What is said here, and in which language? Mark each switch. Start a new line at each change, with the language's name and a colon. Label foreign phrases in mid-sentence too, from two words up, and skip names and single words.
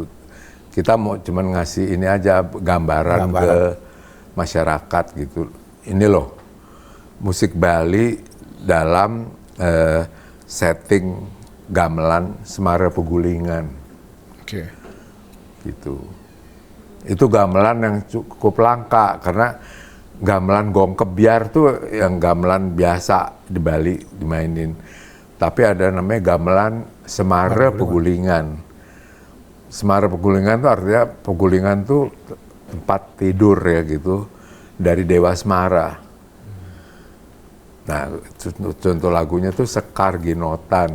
Indonesian: Kita mau cuman ngasih ini aja gambaran ke masyarakat gitu. Ini loh musik Bali dalam setting gamelan Semara Pegulingan. Oke. Gitu. Itu gamelan yang cukup langka karena gamelan gong kebiar tuh yang gamelan biasa di Bali dimainin. Tapi ada namanya gamelan Semara Pegulingan. Semara Pegulingan tuh artinya Pegulingan tuh tempat tidur ya gitu dari Dewa Semara. Nah, contoh lagunya tuh Sekar Genotan.